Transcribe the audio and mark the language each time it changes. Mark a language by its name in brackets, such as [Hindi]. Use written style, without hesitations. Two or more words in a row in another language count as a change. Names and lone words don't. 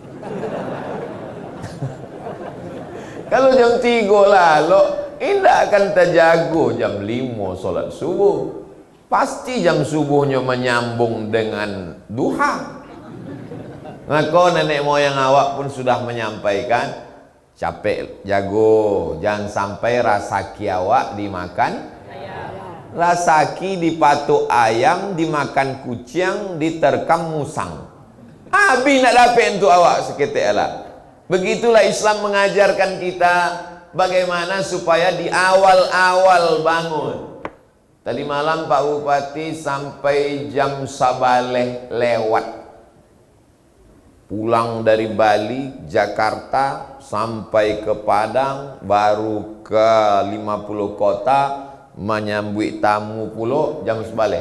[Indonesian] Kalau jam 3 lalu, tidak akan terjago jam 5 solat subuh. Pasti jam subuhnya menyambung dengan duha. Maka nenek moyang awak pun sudah menyampaikan, [Minangkabau] capek jago, jangan sampai rasaki awak dimakan rasaki, dipatuk ayam, dimakan kucing, diterkam musang. Habis nak dapat untuk awak seketik lah. [Indonesian] Begitulah Islam mengajarkan kita bagaimana supaya di awal-awal bangun. Tadi malam Pak Bupati sampai jam sabaleh lewat. Pulang dari Bali, Jakarta, sampai ke Padang, baru ke 50 kota, menyambut tamu pulau jam sebaleh.